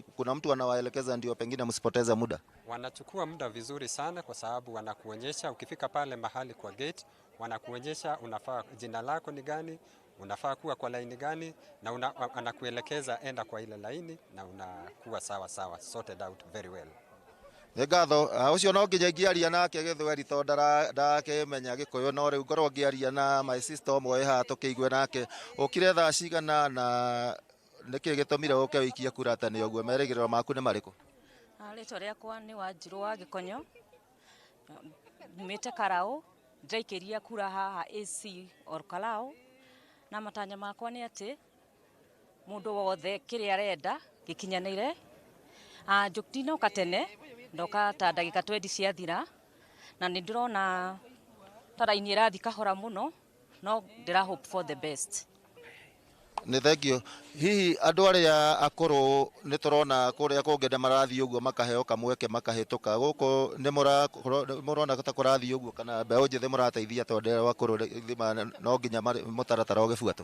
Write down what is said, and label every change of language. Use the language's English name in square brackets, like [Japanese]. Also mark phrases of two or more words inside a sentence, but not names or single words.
[Swahili] Kuna mtu anawaelekeza ndio pengine msipoteze muda? Wanachukua muda vizuri sana kwa sababu wanakuonyesha ukifika pale mahali kwa gate, wanakuonyesha unafaa jina lako ni gani, unafaa kuwa kwa laini gani na anakuelekeza enda kwa ile laini na unakuwa sawa [English] sorted out very well. [Kikuyu] Ngatho ucio no nginya ngiaria nake gĩthweri to ndakĩmenya Gĩkũyũ no rĩu ngorwo ngĩaria na [English] my sister [Kikuyu] ũmwe haha tũkĩigue nake ũkire thaa cigana na nĩkĩ gĩtũmire ũke wĩikie kura tene ũguo, merĩgĩrĩro maku nĩ marĩkũ? Rĩtwa rĩakwa nĩ Wanjirũ wa Gĩkonyo, nyumĩte Karaũ, ndĩraikĩria kura haha AC Kalou, na matanya makwa nĩ atĩ mũndũ wothe kĩrĩa arenda gĩkinyanĩire. Ndinoka tene, ndoka ta ndagĩka 20 ciathira, na nĩ ndĩrona ta raini ĩrathi kahora mũno, no ndĩra [English] hope for the best. [Kikuyu] Nĩ thengio. Hihi andũ arĩa akũrũ nĩ tũrona kũrĩa kũngĩ nĩ marathiĩ ũguo makaheo kamweke makahĩtũka. Gũkũ nĩ mũrona ta kũrathiĩ ũguo kana mbeũ njĩthĩ mũrateithia tondũ arĩa akũrũ no nginya mũtaratara ũgĩbuatwo?